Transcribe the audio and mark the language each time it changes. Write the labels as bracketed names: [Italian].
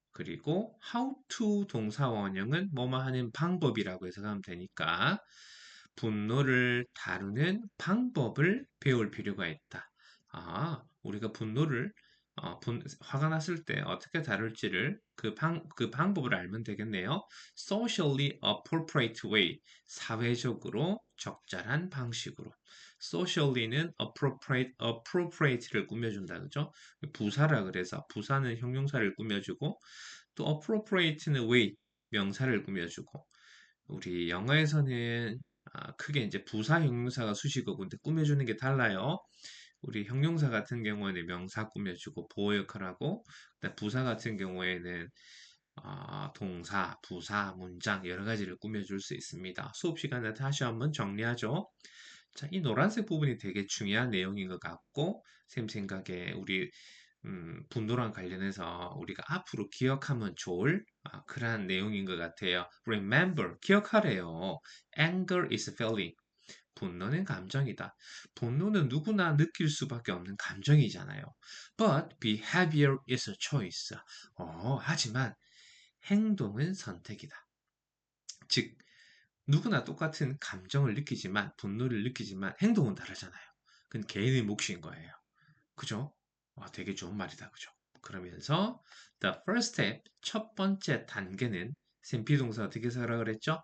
[Korean] 그리고 how to 동사 원형은 뭐뭐 하는 방법이라고 해석하면 되니까 분노를 다루는 방법을 배울 필요가 있다. 우리가 분노를 화가 났을 때 어떻게 다룰지를 그 방법을 알면 되겠네요. [English] Socially appropriate way. [Korean] 사회적으로 적절한 방식으로. Socially는 appropriate를 꾸며준다, 그죠? 부사라 그래서 부사는 형용사를 꾸며주고 또 appropriate는 way, 명사를 꾸며주고 우리 영어에서는 크게 이제 부사 형용사가 수식어고 근데 꾸며주는 게 달라요. 우리 형용사 같은 경우에는 명사 꾸며주고 보호 역할하고 부사 같은 경우에는 동사, 부사, 문장 여러 가지를 꾸며줄 수 있습니다. 수업 시간에 다시 한번 정리하죠. 자, 이 노란색 부분이 되게 중요한 내용인 것 같고 쌤 생각에 우리 분노랑 관련해서 우리가 앞으로 기억하면 좋을 그러한 내용인 것 같아요. Remember, 기억하래요. [English] Anger is feeling. [Korean] 분노는 감정이다. 분노는 누구나 느낄 수밖에 없는 감정이잖아요. [English] But behavior is a choice. [Korean] 하지만 행동은 선택이다. 즉, 누구나 똑같은 감정을 느끼지만, 분노를 느끼지만 행동은 다르잖아요. 그건 개인의 몫인 거예요. 그죠? 되게 좋은 말이다. 그죠? 그러면서 the first step, 첫 번째 단계는 샘 비동사 어떻게 쓰라 그랬죠?